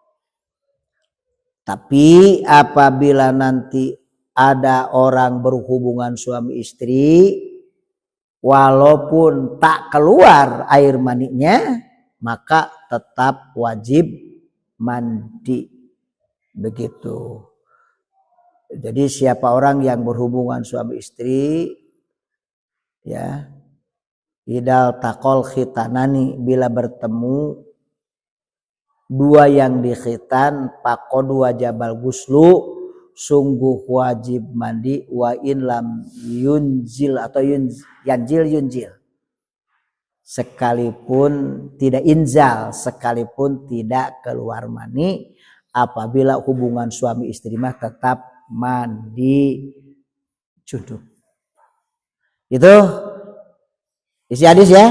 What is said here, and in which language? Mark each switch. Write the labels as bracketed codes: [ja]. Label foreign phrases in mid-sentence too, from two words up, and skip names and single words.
[id] Tapi apabila nanti ada orang berhubungan suami istri, walaupun tak keluar air maninya, maka tetap wajib mandi. Begitu. Jadi siapa orang yang berhubungan suami istri, [ar] ya, idal takol [id] khitanani, bila bertemu dua yang dikhitan, [ar] pakodu wajabal guslu, [id] sungguh wajib mandi, [ar] wa in lam yunzil [id] atau yunzil, sekalipun tidak inzal, sekalipun tidak keluar mani, apabila hubungan suami istri mah tetap mandi junub. Itu isi hadis ya.